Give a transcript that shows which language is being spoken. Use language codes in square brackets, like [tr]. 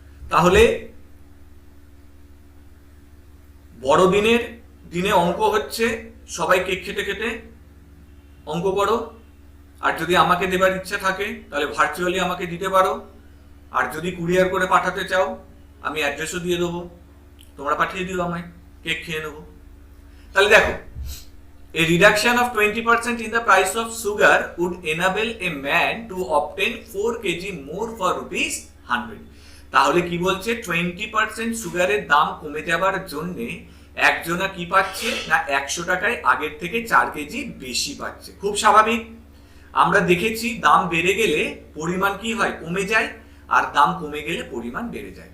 [bn] তাহলে বড়দিনের দিনে অঙ্ক হচ্ছে, সবাই কেক খেতে খেতে অঙ্ক করো। আর যদি আমাকে দেবার ইচ্ছা থাকে তাহলে ভার্চুয়ালি আমাকে দিতে পারো, আর যদি কুরিয়ার করে পাঠাতে চাও আমি অ্যাড্রেসও দিয়ে দেবো, তোমরা পাঠিয়ে দিও আমায়, কেক খেয়ে নেবো। তাহলে দেখো, [en] a reduction of 20% in the price of sugar would enable a man to obtain 4 kg more for rupees 100। [bn] তাহলে কি বলছে 20% সুগারের দাম কমে যাবার জন্য একজনা কি পাচ্ছে না 100 টাকায় আগের থেকে 4 কেজি বেশি পাচ্ছে। খুব স্বাভাবিক, আমরা দেখেছি দাম বেড়ে গেলে পরিমাণ কি হয় কমে যায়, আর দাম কমে গেলে পরিমাণ বেড়ে যায়।